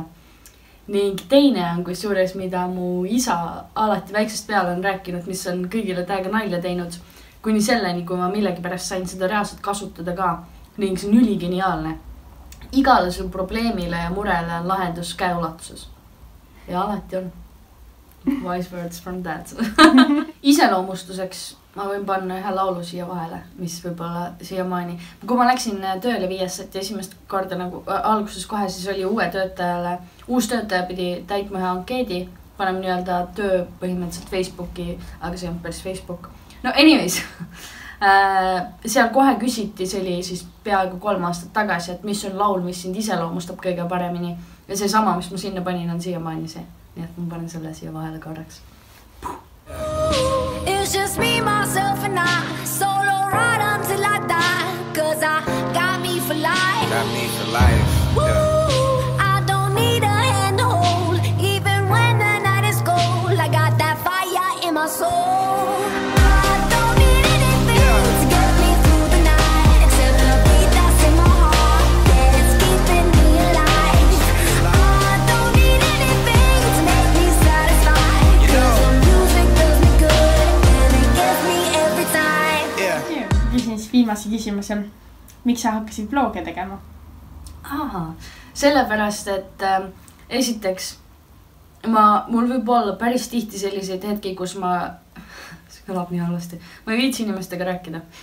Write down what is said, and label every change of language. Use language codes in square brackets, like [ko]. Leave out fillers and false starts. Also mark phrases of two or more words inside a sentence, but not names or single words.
[et] Ning teine on kusjuures, mida mu isa alati väiksest peale on rääkinud, mis on kõigile täiega nalja teinud, kuni selleni, kui ma millegi pärast sain seda reaalselt kasutada ka. Ning see on üligeniaalne. Igale su probleemile ja murele on lahendus käeulatuses. Ja alati on. [en] Wise words from that. [et] Iseloomustuseks ma võin panna ühe laulu siia vahele, mis võib-olla siiamaani. Kui ma läksin tööle Viiesset ja esimest korda nagu alguses kohe, siis oli uus töötaja pidi täitma ühe ankeedi. Panem nii-öelda töö põhimõtteliselt Facebooki, aga see on päris Facebook. [en] No anyways, [et] seal kohe küsiti, see oli siis peaaegu 3 aastat tagasi, et mis on laul, mis sind iseloomustab kõige paremini. Ja see sama, mis ma sinna panin, on siiamaani see. Nii et ma panen selle siia vahele korraks. [en] It's just me, myself and I, solo ride until I die, cause I got me for life. Got me for life. Woo, I don't need a hand to hold, even when the night is cold. I got that fire in my soul. I don't need anything to get me through the night, except the beat that's in my heart, yeah, it's keeping me alive. I don't need anything to make me satisfied, cause the music does me good and it gets me every time. [et] Küsin siis viimase küsimuse. Miks sa hakkasid vloge tegema? Sellepärast, et esiteks mul võib olla päris tihti selliseid hetki, kus see kõlab nii halvasti, ma ei viitsi inimestega rääkida.